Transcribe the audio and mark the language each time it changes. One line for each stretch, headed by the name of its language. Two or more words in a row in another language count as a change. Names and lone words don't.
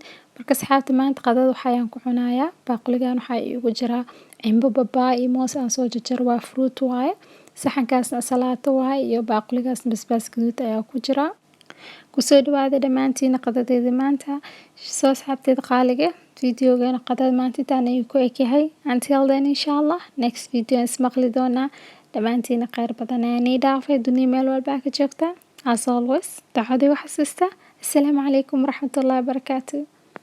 Somali: Marka asxaabta maanta qadada waxaan ku cunayaa baaquligan waxa igu jira cimbo babaay iyo moos aan soo jarjar waa fruit waaye. saxankaasna salaato waaye iyo baaquligaas basbaas gaduud ayaa ku jira. ku soo dhawaada dhamaantiin qadadeeda maanta. asxaabteeda qaaliga videogan qadada maanta intaan ku ekahay.
English: Until then
Arabic: إن شاء الله
English: next video
Somali: ismaqli doonaa. dhamaantiin khayr badan ayaan ii dhaafay dunia meel walba ka joogta.
English: As always
Somali: dacwadii wax xasuusta.
Arabic: السلام عليكم ورحمة الله وبركاته.